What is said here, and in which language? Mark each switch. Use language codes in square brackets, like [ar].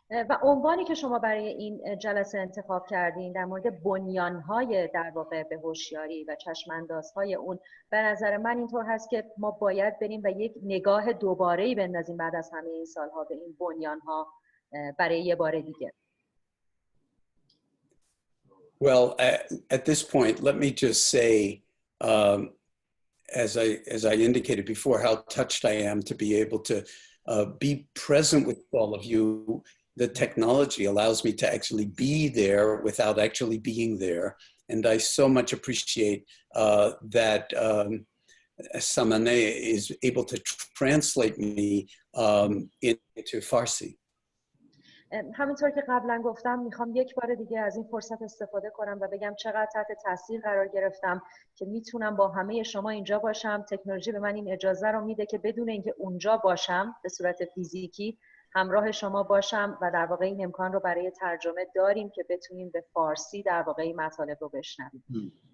[fa] و عنوانی که شما برای این جلسه انتخاب کردین در مورد بنیان‌های در واقع به هوشیاری و چشم‌اندازهای اون، به نظر من اینطور هست که ما باید بریم و یک نگاه دوباره‌ای بندازیم بعد از همه این سالها به این بنیان‌ها برای یه بار دیگه. [en] Well, at this point, let me just say, as I indicated before, how touched I am to be able to be present with all of you. The technology allows me to actually be there without actually being there. And I so much appreciate that Samane is able to translate me into Farsi. [fa] همینطور که قبلا گفتم میخوام یک بار دیگه از این فرصت استفاده کنم و بگم چقدر تحت تاثیر قرار گرفتم که میتونم با همه شما اینجا باشم. تکنولوژی به من این اجازه رو میده که بدون اینکه اونجا باشم به صورت فیزیکی همراه شما باشم و در واقع این امکان رو برای ترجمه داریم که بتونیم به فارسی در واقع این مطالب رو بشنویم.